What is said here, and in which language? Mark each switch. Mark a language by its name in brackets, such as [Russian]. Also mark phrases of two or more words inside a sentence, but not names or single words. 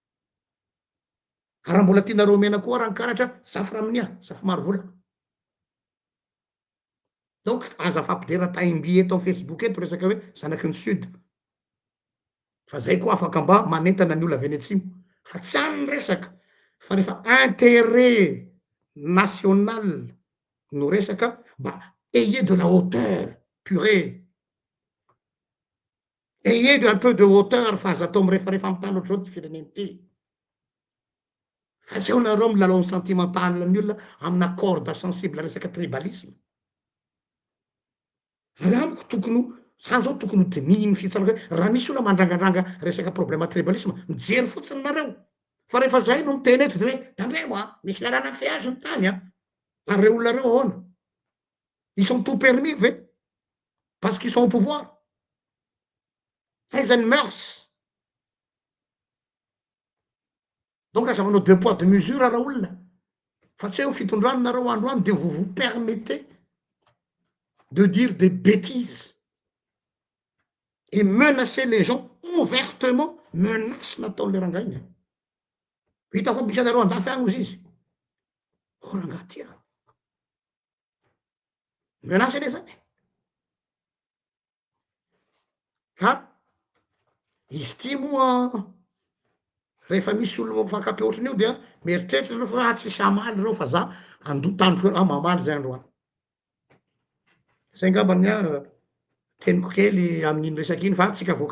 [Malagasy] raha mbola tianareo mena koa rankaratra safy raminia safy maro vola donc aza fampidera taimby eto amy Facebook eto resaka hoe zanaky ny sud fa zay koa afaka mba manentana ny olo avy any atsimo fa tsy any resaka fa rehefa intérêt national no resaka mba [French] ayez de la hauteur purée ayez un peu de hauteur [Malagasy] fa aza atao mirefarefa amy tany ohatr'izao ty fireneny ty fa tsy eo nareo milalao ny sentimental ny olona amina [French] corde sensible [Malagasy] resaka tribalisme raha amiko tokony zany zao tokony dinihiny fitsaraka raha misy olona mandrangadranga resaka [French] problème tribalisme [Malagasy] mijery fotsiny nareo fa rehefa zay no miteny eto de hoe tandre moa misy lalàna feazy ny tany ary reo olona reo ahoana [French] ils sont tout permis ve parce qu'ils sont au pouvoir [Malagasy] aizany mœurs donc aza manao [French] deux poids deux mesures [Malagasy] raha olona fa tsy hoe fitondrano nareo androany [French] de vous permettez de dire des bêtises et menacer les gens ouvertement [Malagasy] menace nataon'le rangainy hitako ampisanareo andafy agny ozy izy rangahy tia menace ane zany ka izy ty moa rehefa misy olo mifakampy ohatrany io dia mieritreritra reo fa tsisy amaly reo fa za andotandro mamaly zay androany zay ngambany teniko kely amin'iny resaky iny fa tsika voaka